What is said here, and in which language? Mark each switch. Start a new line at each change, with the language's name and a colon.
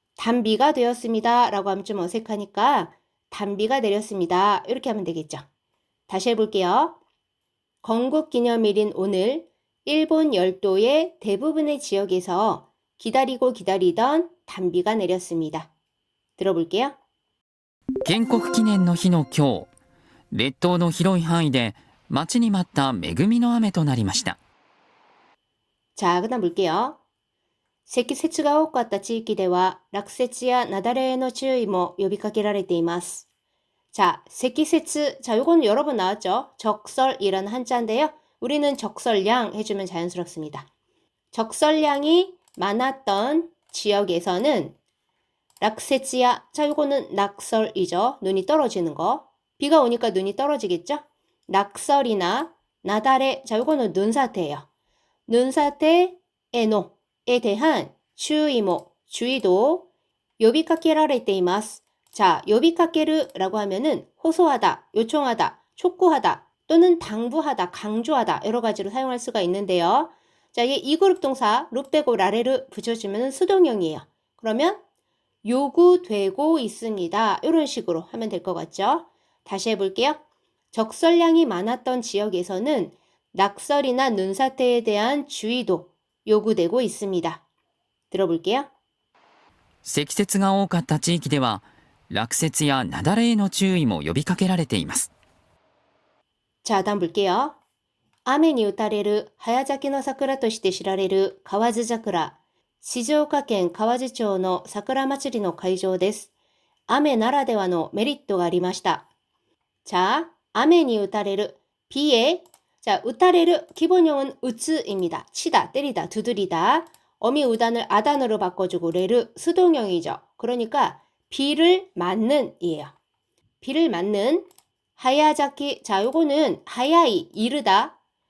Korean: 단비가 되었습니다 라고 하면 좀 어색하니까 단비가 내렸습니다. 이렇게 하면 되겠죠. 다시 해볼게요. 건국기념일인 오늘 일본 열도의 대부분의 지역에서 기다리고 기다리던 단비가 내렸습니다. 들어볼게요.
Japanese: 建国記念の日の今日、列島の広い範囲で待ちに待った恵みの雨となりました。
Korean: 자, 그다음 볼게요.
Japanese: 積雪が多かった地域では落雪や雪崩への注意も呼びかけられています.
Korean: 자, 積雪. 자, 요거는 여러 번 나왔죠. 적설이라는 한자인데요. 우리는 적설량 해주면 자연스럽습니다. 적설량이 많았던 지역에서는 락세치야. 자, 요거는 낙설이죠. 눈이 떨어지는 거. 비가 오니까 눈이 떨어지겠죠? 낙설이나 나다레. 자, 요거는 눈사태예요. 눈사태, 에노에 대한 주의모, 주의도 요비카케라레테이마스. 자, 요비카케르라고 하면은 호소하다, 요청하다, 촉구하다 또는 당부하다, 강조하다 여러 가지로 사용할 수가 있는데요. 자, 이게 이그룹 동사 루 빼고 라레를 붙여주면 수동형이에요. 그러면 요구되고 있습니다. 이런 식으로 하면 될 것 같죠? 다시 해볼게요. 적설량이 많았던 지역에서는 낙설이나 눈사태에 대한 주의도 요구되고 있습니다. 들어볼게요.
Japanese: 積雪が多かった地域では落雪や雪崩への注意も呼びかけられています。
Korean: 자, 다음 볼게요.
Japanese: 雨に打たれる早咲きの桜として知られる河津桜。静岡県河津町の桜祭りの会場です。雨ならではのメリットがありました.
Korean: 자,
Japanese: 雨に打たれる
Korean: 비에. 자, 打たれる 기본형은 으츠입니다. 치다, 때리다, 두드리다. 어미 우단을 아단으로 바꿔주고 레르 수동형이죠. 그러니까 비를 맞는 이에요. 비를 맞는 하야자키. 자, 요거는 하야이, 이르다.